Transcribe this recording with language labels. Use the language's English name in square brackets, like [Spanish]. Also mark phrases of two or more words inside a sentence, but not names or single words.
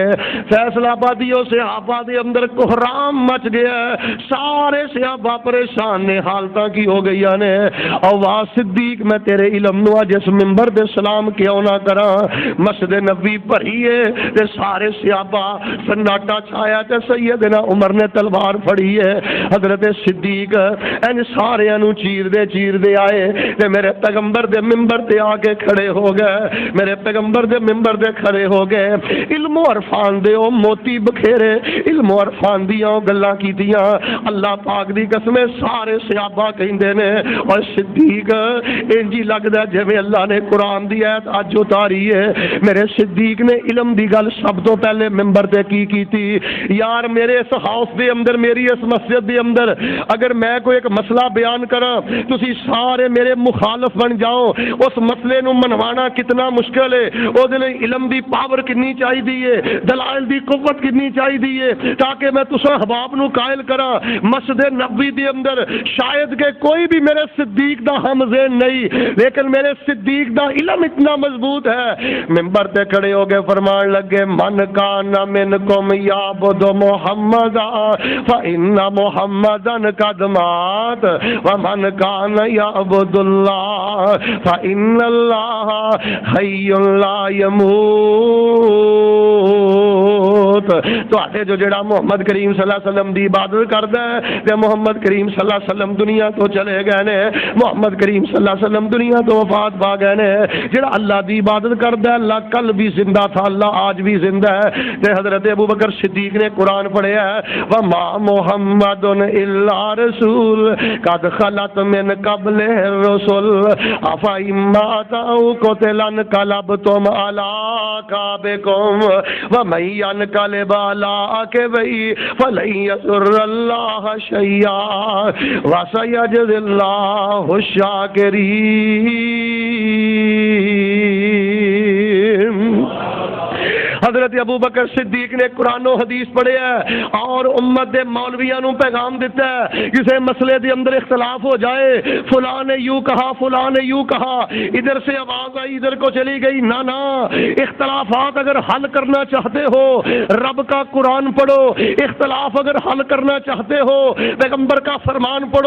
[Punjabi] فیصلہ آبادیوں صحابہ دے اندر کوہرام مچ گیا, سارے صحابہ پریشان نے, حالتاں کی ہو گئی نے. او واہ صدیق میں تیرے علم نو اج اس منبر دے سلام کیوں نہ کراں. مسجد نبی بھری ہے تے سارے صحابہ سناٹا چھایا تے سیدنا عمر نے تلوار پھڑی ہے. حضرت صدیق ان سارے نو چیر دے آئے تے میرے پیغمبر دے منبر تے آ کے کھڑے ہو گئے. میرے پیغمبر دے منبر دے کھڑے ہو گئے. علم و عرفان دے او موتی بکھیرے, علم و عرفان دیاں گلاں کیتیاں. اللہ پاک دی قسم سارے صحابہ کہندے نے اور صدیق انجی لگدا جویں اللہ نے قرآن دی ایت اج اتاری ہے. میرے صدیق نے علم دی گل سب تو پہلے منبر تے کی کیتی, یار میرے اس ہاؤس دے اندر, میری اس مسجد دے اندر اگر میں کوئی ایک مسئلہ بیان کراں تسی سارے میرے مخالف بن جاؤ، اس مسئلے نو منوانا کتنا مشکل ہے، او دے لئی علم دی پاور کنی چاہیے، دلائل دی قوت کنی چاہیے تاکہ میں تساں احباب نو قائل کراں۔ مسجد نبوی دے اندر شاید کہ کوئی بھی میرے صدیق دا ہم ذہن نہیں، لیکن میرے صدیق دا علم اتنا مضبوط ہے۔ منبر تے کھڑے ہو کے فرمان لگے [Arabic] من کان منکم یعبد محمدا فإن محمدا قد مات ومن کان یعبد اللہ فإن اللہ حی لا یموت۔ [Punjabi] تو جو جڑا محمد کریم [Arabic] صلی اللہ علیہ وسلم [Punjabi] دی عبادت کردا ہے تے محمد کریم [Arabic] صلی اللہ علیہ وسلم [Punjabi] دنیا تو چلے گئے نے، محمد کریم [Arabic] صلی اللہ علیہ وسلم [Punjabi] دنیا تو وفات پا گئے نے۔ جڑا اللہ دی عبادت کردا ہے [Urdu] اللہ کل بھی زندہ تھا، اللہ آج بھی زندہ ہے۔ [Punjabi] تے حضرت ابوبکر صدیق نے قرآن پڑھیا ہے [Arabic] وما محمد الا رسول قد خلت من قبل الرسل افإن مات او قتل انقلبتم على اعقابكم ومن ينقلب على عقبيه فلن يضر الله شيئا وسيجزي الله الشاكرين۔ [Punjabi] حضرت ابوبکر صدیق نے قرآن و حدیث پڑھے ہے اور امت دے مولویاں نو پیغام دیتا ہے کسی مسئلے دے اندر [Urdu] اختلاف ہو جائے، فلاں نے یوں کہا فلاں نے یوں کہا، ادھر سے آواز آئی ادھر کو چلی گئی، نہ اختلافات اگر حل کرنا چاہتے ہو رب کا قرآن پڑھو، اختلاف اگر حل کرنا چاہتے ہو پیغمبر کا فرمان پڑھو۔